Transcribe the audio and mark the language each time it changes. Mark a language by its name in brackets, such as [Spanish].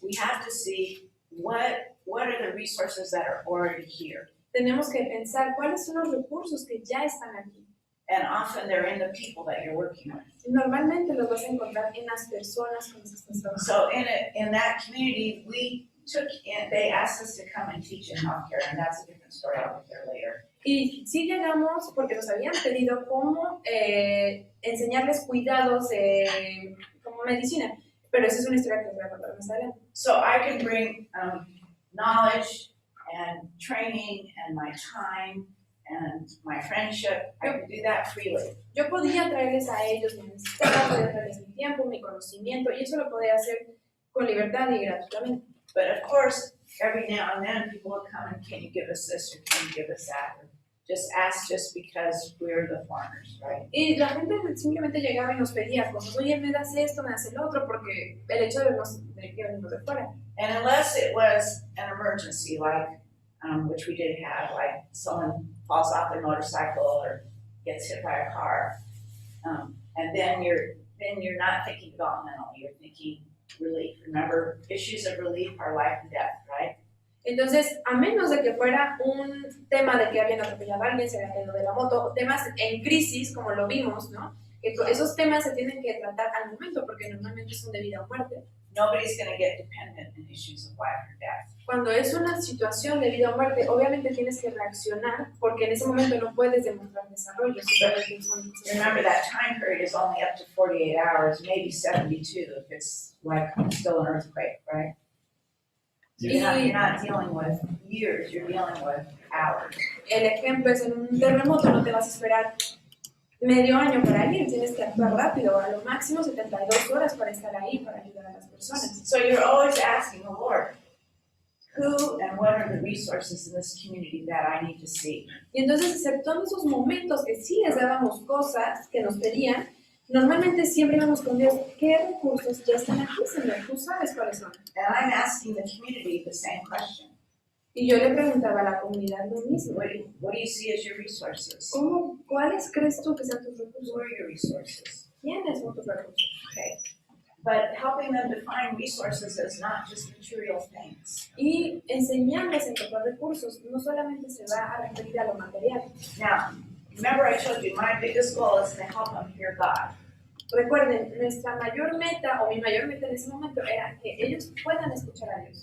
[English] we have to see what are the resources that are already here. [Spanish] tenemos que pensar cuáles son los recursos que ya están aquí. [English] And often they're in the people that you're working with. [Spanish] Normalmente los vas a encontrar en las personas con las que estás trabajando. [English] So in that community, they asked us to come and teach in healthcare, and that's a different story I'll get there later. [Spanish] Y sí llegamos porque nos habían pedido cómo enseñarles cuidados como medicina, pero esa es una historia que les voy a contar más adelante. [English] So I can bring knowledge and training and my time and my friendship. I can do that freely. [Spanish] Yo podía traerles a ellos mi amistad, podía traerles mi tiempo, mi conocimiento, y eso lo podía hacer con libertad y gratuitamente. [English] But of course, every now and then people will come and can you give us this or can you give us that? Or just ask just because we're the foreigners, right? [Spanish] Y la gente simplemente llegaba y nos pedía cosas, oye, me das esto, me das el otro, porque el hecho de que venimos de fuera. [English] And unless it was an emergency, like which we did have, like someone falls off their motorcycle or gets hit by a car, and then you're not thinking developmental, you're thinking relief. Remember, issues of relief are life and death, right? [Spanish] Entonces, a menos de que fuera un tema de que habían atropellado a alguien, se había caído de la moto, temas en crisis, como lo vimos, ¿no? Que esos temas se tienen que tratar al momento, porque normalmente son de vida o muerte. [English] Nobody's going to get dependent in issues of life or death. [Spanish] Cuando es una situación de vida o muerte, obviamente tienes que reaccionar, porque en ese momento no puedes demostrar desarrollo. [English] Remember, that time period is only up to 48 hours, maybe 72 if it's like still an earthquake, right? So you're not dealing with years, you're dealing with hours. [Spanish] El ejemplo es en un terremoto, no te vas a esperar medio año para ir, tienes que actuar rápido, a lo máximo 72 horas para estar ahí, para ayudar a las personas. [English] So you're always asking the Lord, who and what are the resources in this community that I need to see? [Spanish] Y entonces, exceptuando esos momentos que sí les dábamos cosas que nos pedían, normalmente siempre íbamos con Dios, ¿qué recursos ya están aquí, Señor? Tú sabes cuáles son. [English] And I'm asking the community the same question. [Spanish] Y yo le preguntaba a la comunidad lo mismo. [English] What do you see as your resources? [Spanish] ¿Cuáles crees tú que sean tus recursos? [English] Who are your resources? [Spanish] ¿Quiénes son tus recursos? [English] Okay. But helping them define resources is not just material things. [Spanish] Y enseñarles a encontrar recursos no solamente se va a referir a lo material. [English] Now, remember I told you my biggest goal is to help them hear God. [Spanish] Recuerden, nuestra mayor meta, o mi mayor meta en ese momento, era que ellos puedan escuchar a Dios.